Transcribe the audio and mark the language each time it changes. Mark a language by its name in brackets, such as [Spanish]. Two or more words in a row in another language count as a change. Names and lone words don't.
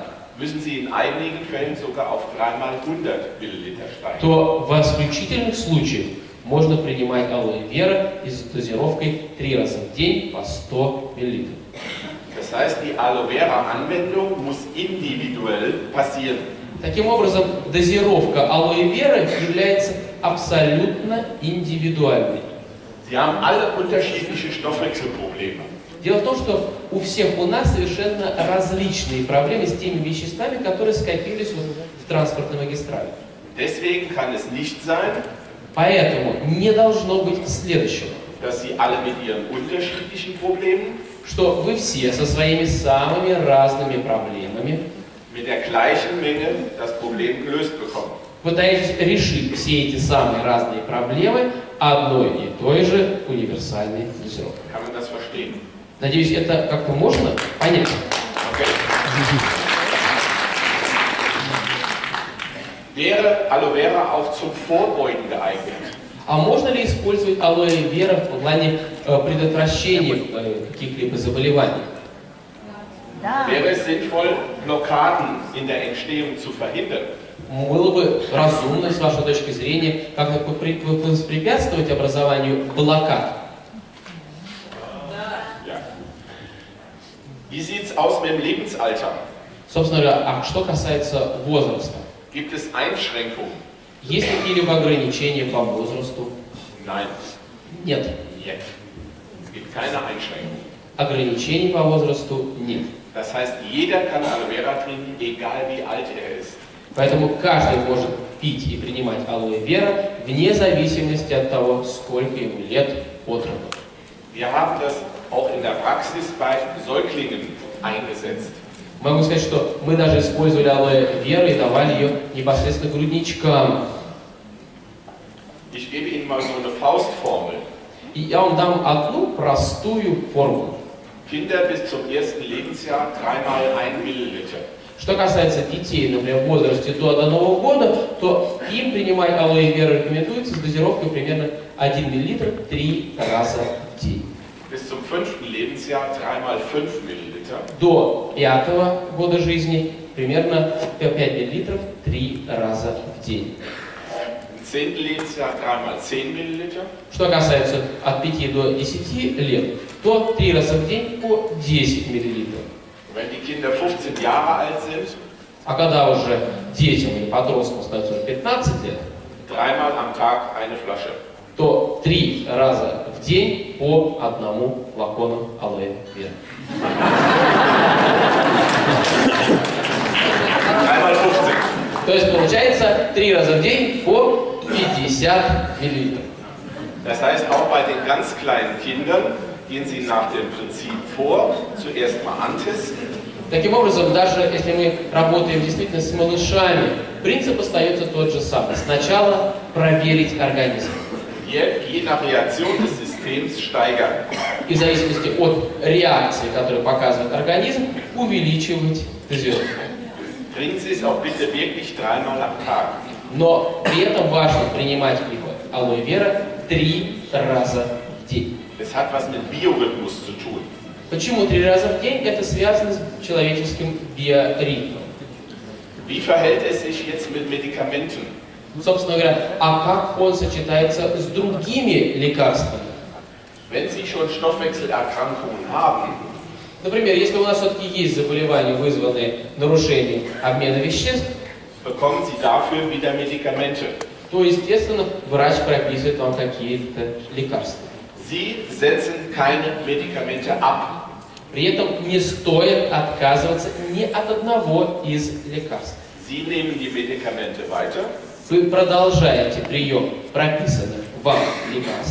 [German] müssen Sie in einigen Fällen sogar auf 3x100 Milliliter steigen. [Russian] то в исключительных случаях можно принимать алоэ вера с дозировкой 3 раза в день по 100 мл. [German] Das heißt, die Aloe Vera Anwendung muss individuell passieren. [Russian] Таким образом, дозировка алоэ вера является абсолютно индивидуальной. [German] Sie haben alle unterschiedliche Stoffwechselprobleme. [Russian] Дело в том, что у всех у нас совершенно различные проблемы с теми веществами, которые скопились в транспортной магистрали. [German] Deswegen kann es nicht sein, [Russian] Поэтому не должно быть следующего, [German] dass Sie alle mit Ihren unterschiedlichen Problemen [Russian] что вы все со своими самыми разными проблемами [German] mit der gleichen Menge das Problem gelöst bekommen. [Russian] пытаетесь решить все эти самые разные проблемы одной и той же универсальной дозировкой. [German] Kann man das verstehen? [Russian] Надеюсь, это как-то можно понять. [German] Okay. Wäre Aloe Vera auch zum Vorbeugen geeignet? [Russian] А можно ли использовать алоэ вера в плане предотвращения каких-либо заболеваний? [German] Wäre es sinnvoll, Blockaden in der Entstehung zu verhindern? [Russian] Было бы разумно, с вашей точки зрения, как-то воспрепятствовать образованию блокад? [German] Ja. Wie sieht es aus mit dem Lebensalter? [Russian] Собственно говоря, а что касается возраста? [German] Gibt es Einschränkungen? [Russian] Есть какие-либо ограничения по возрасту? [German] Nein. [Russian] Нет. [German] Jetzt. Es gibt keine Einschränkungen. [Russian] Ограничений по возрасту нет. [German] Das heißt, jeder kann Aloe Vera trinken, egal wie alt er ist. [Russian] Поэтому каждый может пить и принимать алоэ вера вне зависимости от того, сколько ему лет от роду. [German] Wir haben das auch in der Praxis bei Säuglingen eingesetzt. [Russian] Могу сказать, что мы даже использовали алоэ веру и давали ее непосредственно грудничкам. [German] Ich gebe Ihnen mal so eine Faustformel. [Russian] И я вам дам одну простую формулу. [German] Kinder bis zum ersten Lebensjahr 3x1 Milliliter. [Russian] Что касается детей, например, в возрасте до 1 года, то им принимать алоэ веру рекомендуется с дозировкой примерно 1 мл 3 раза в день. [German] Bis zum 5. Lebensjahr 3x5 Milliliter. [Russian] До 5 года жизни примерно 5 мл 3 раза в день. [German] Im 10. Lebensjahr 3x10 Milliliter. [Russian] Что касается от 5 до 10 лет, то 3 раза в день по 10 мл. [German] Wenn die Kinder 15 Jahre alt sind, [Russian] А когда уже детям или подросткам становится уже 15 лет, [German] 3-mal am Tag eine Flasche. [Russian] то 3 раза в день по 1 флакону алоэ вера. [German] 3x15. [Russian] То есть получается 3 раза в день по 50 мл. [German] Das heißt, auch bei den ganz kleinen Kindern gehen Sie nach dem Prinzip vor, zuerst mal antesten. [Russian] Таким образом, даже если мы работаем действительно с малышами, принцип остается тот же самый. Сначала проверить организм. [German] Je nach Reaktion des Systems steigern. [Russian] И в зависимости от реакции, которую показывает организм, увеличивать дозировку. [German] Trinken Sie es auch bitte wirklich 3-mal am Tag. [Russian] Но при этом важно принимать алоэ вера 3 раза в день. [German] Es hat was mit Biorhythmus zu tun. [Russian] Почему 3 раза в день? Это связано с человеческим биоритмом. [German] Wie verhält es sich jetzt mit Medikamenten? [Russian] Собственно говоря, а как он сочетается с другими лекарствами? [German] Wenn Sie schon Stoffwechselerkrankungen haben, [Russian] Например, если у нас все-таки есть заболевания, вызванные нарушением обмена веществ, [German] bekommen Sie dafür wieder Medikamente. [Russian] то, естественно, врач прописывает вам какие-то лекарства. [German] Sie setzen keine Medikamente ab. [Russian] При этом не стоит отказываться ни от одного из лекарств. [German] Sie nehmen die Medikamente weiter, [Russian] Вы продолжаете прием прописанных вам лекарств.